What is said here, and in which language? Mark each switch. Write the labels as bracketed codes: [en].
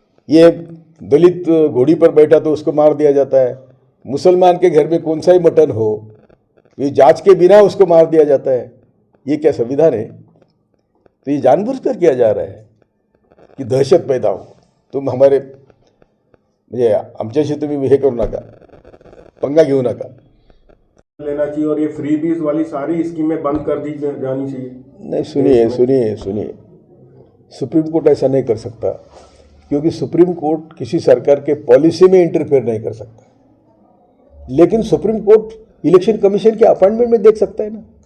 [hi] ये दलित घोड़ी पर बैठा तो उसको मार दिया जाता है। मुसलमान के घर में कौन सा ही मटन हो, ये जांच के बिना उसको मार दिया जाता है। ये क्या संविधान है? तो ये जानबूझकर किया जा रहा है की दहशत पैदा हो। तुम हमारे [mr] म्हणजे आमच्याशी तुम्ही हे करू नका, पंगा घेऊ नका। [hi] लेना चाहिए और ये फ्रीबीज वाली सारी स्कीमें बंद कर दी जानी चाहिए। नहीं, सुनिए, सुप्रीम कोर्ट ऐसा नहीं कर सकता, क्योंकि सुप्रीम कोर्ट किसी सरकार के पॉलिसी में इंटरफेयर नहीं कर सकता। लेकिन सुप्रीम कोर्ट इलेक्शन कमीशन के अपॉइंटमेंट में देख सकता है ना।